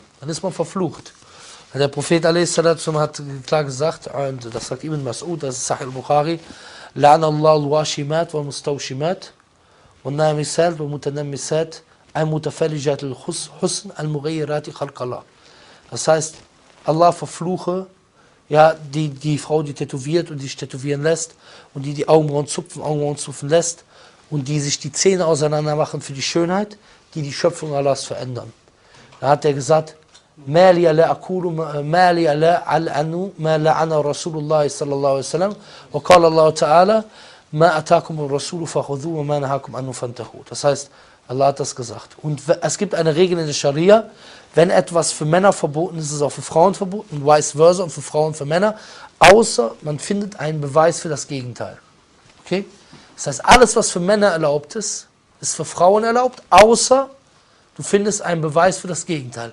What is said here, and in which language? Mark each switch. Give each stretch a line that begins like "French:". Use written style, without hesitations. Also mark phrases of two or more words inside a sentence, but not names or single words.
German: Dann ist man verflucht. Der Prophet a.s. hat klar gesagt, und das sagt Ibn Mas'ud, das ist Sahih al-Bukhari,
Arabic: لعن الله الواشمات والمستوشمات والنامصات والمتنمصات المتفلجات الحسن المغيرات خلق الله.
German: Das heißt, Allah verfluche ja, die Frau, die tätowiert und die sich tätowieren lässt und die Augenbrauen zupfen lässt und die sich die Zähne auseinander machen für die Schönheit, die Schöpfung Allahs verändern. Da hat er gesagt,
Arabic: ما لي لا أقول ما لي لا ألعن ما لعن رسول الله صلى الله عليه وسلم وقال الله تعالى ما أتاكم الرسول فخذوه وما نهاكم عنه فانتهوا.
German: Das heißt, Allah hat das gesagt. Und es gibt eine Regel in der Scharia, wenn etwas für Männer verboten ist, ist es auch für Frauen verboten und
Latin: vice versa
German: und für Frauen und für Männer, außer man findet einen Beweis für das Gegenteil. Okay? Das heißt, alles, was für Männer erlaubt ist, ist für Frauen erlaubt, außer du findest einen Beweis für das Gegenteil.